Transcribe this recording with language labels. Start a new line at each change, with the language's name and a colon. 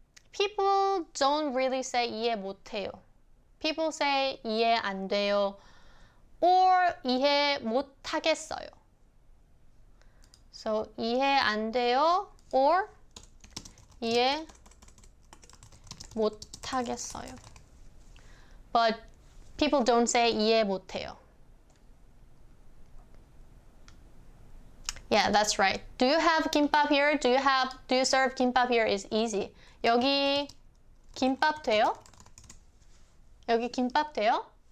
English: People don't really say
Korean: 이해 못해요.
English: People say
Korean: 이해 안 돼요 or 이해 못하겠어요.
English: So
Korean: 이해 안 돼요 or 이해 못하겠어요.
English: But people don't say
Korean: 이해 못해요.
English: Yeah, that's right. Do you have kimbap here? Do you serve kimbap here? Is easy.
Korean: 여기 김밥 돼요? 여기 김밥 돼요?